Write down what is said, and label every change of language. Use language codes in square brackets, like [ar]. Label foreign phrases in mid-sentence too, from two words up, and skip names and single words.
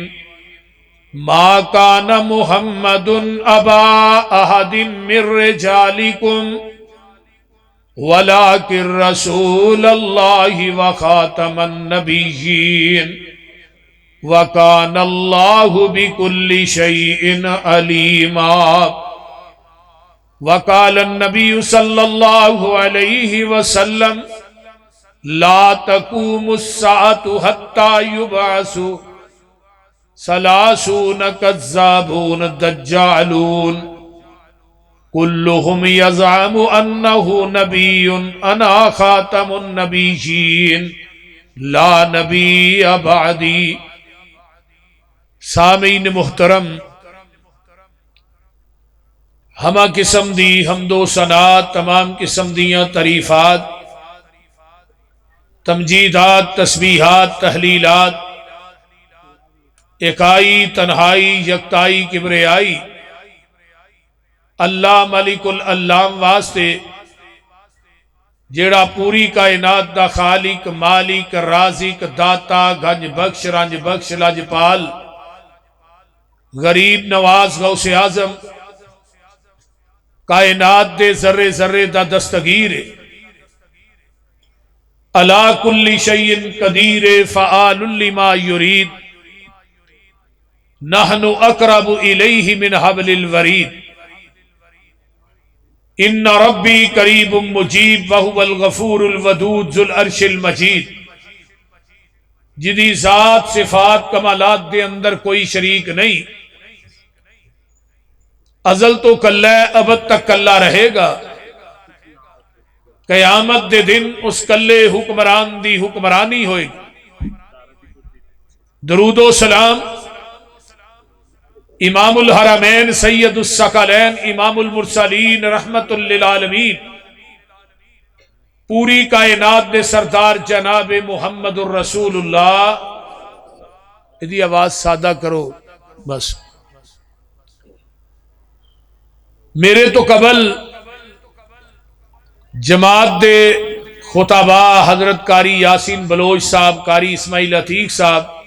[ar] ما كان محمد أبا أحد من رجالكم ولكن رسول الله وخاتم النبيين وكان الله بكل شيء عليما. وقال النبي صلى الله عليه وسلم لا تقوم الساعة حتى يبعث ثلاثون كذابون دجالون كلهم يزعم أنه نبي أنا خاتم النبيين لا نبي بعدي. [pa] سامعین محترم, ہمہ قسم دی حمدو ثنات تمام قسم دیاں تعریفات تمجیدات تسبیحات تہلیلات یکائی تنہائی یکتائی کبریائی اللہ ملک العلام واسطے جیہڑا پوری کائنات دا خالق مالک رازق داتا گنج بخش رنج بخش لجپال غریب نواز غوث اعظم کائنات دے ذرے ذرے دا دستگیر [ar] على كل شيء قدير فعال لما يريد. نحن أقرب إليه من حبل الوريد. إن ربي قريب مجيب وهو الغفور الودود ذو العرش المجيد. [pa] جیدی ذات صفات کمالات دے اندر کوئی شریک نہیں، ازل توں کلا ابد تک کلا رہے گا. قیامت دے دن اس کلے حکمران دی حکمرانی ہوئے گی. درود و سلام [ar] إمام الحرمين سيد الثقلين إمام المرسلين رحمة للعالمين [pa] پوری کائنات دے سردار جناب محمد رسول اللہ. ایدی آواز سادا کرو بس. میرے توں قبل جماعت دے خطابا حضرت قاری یاسین بلوچ صاحب، قاری اسماعیل عتیق صاحب